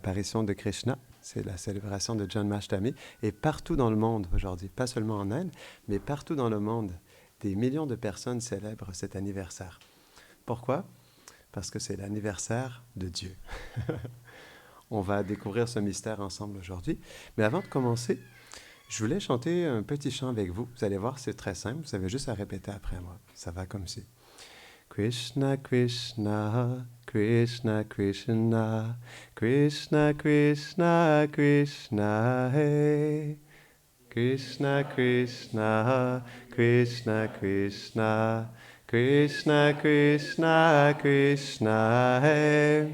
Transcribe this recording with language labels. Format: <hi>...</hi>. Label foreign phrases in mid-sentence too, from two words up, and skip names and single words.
<fr>l'apparition de Krishna, c'est la célébration de Janmashtami, et partout dans le monde aujourd'hui, pas seulement en Inde, mais partout dans le monde, des millions de personnes célèbrent cet anniversaire. Pourquoi? Parce que c'est l'anniversaire de Dieu. On va découvrir ce mystère ensemble aujourd'hui. Mais avant de commencer, je voulais chanter un petit chant avec vous. Vous allez voir, c'est très simple. Vous avez juste à répéter après moi. Ça va comme ci. Krishna, Krishna, Krishna, Krishna, Krishna, Krishna, Krishna, hey. Krishna, Krishna, Krishna, Krishna, Krishna, Krishna, Krishna, hey.</fr>